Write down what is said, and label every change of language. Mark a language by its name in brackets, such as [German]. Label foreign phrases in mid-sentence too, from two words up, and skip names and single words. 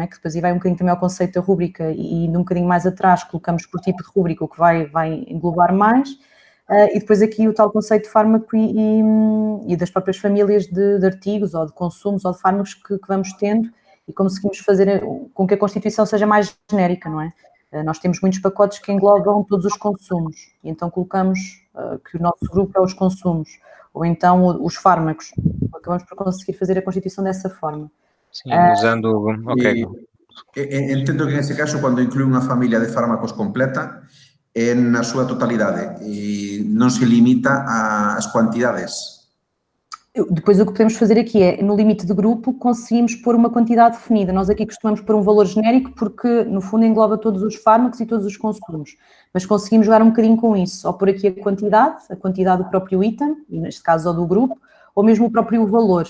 [Portuguese] Que depois aí vai um bocadinho também ao conceito da rúbrica e um bocadinho mais atrás colocamos por tipo de rúbrica o que vai englobar mais, e depois aqui o tal conceito de fármaco e das próprias famílias de artigos ou de consumos ou de fármacos que vamos tendo e conseguimos fazer com que a constituição seja mais genérica, não é? Nós temos muitos pacotes que englobam todos os consumos e então colocamos que o nosso grupo é os consumos ou então os fármacos. Acabamos por conseguir fazer a constituição dessa forma. Sim, usando... Ok. [Galician] Entendo que nesse caso, quando inclui unha familia de fármacos completa, é na súa totalidade e non se limita ás cuantidades. [Portuguese] Depois o que podemos fazer aqui é, no limite de grupo, conseguimos pôr uma quantidade definida. Nós aqui costumamos pôr um valor genérico porque, no fundo, engloba todos os fármacos e todos os consumos. Mas conseguimos jogar um bocadinho com isso. Ou por aqui a quantidade do próprio item, neste caso ou do grupo, ou mesmo o próprio valor.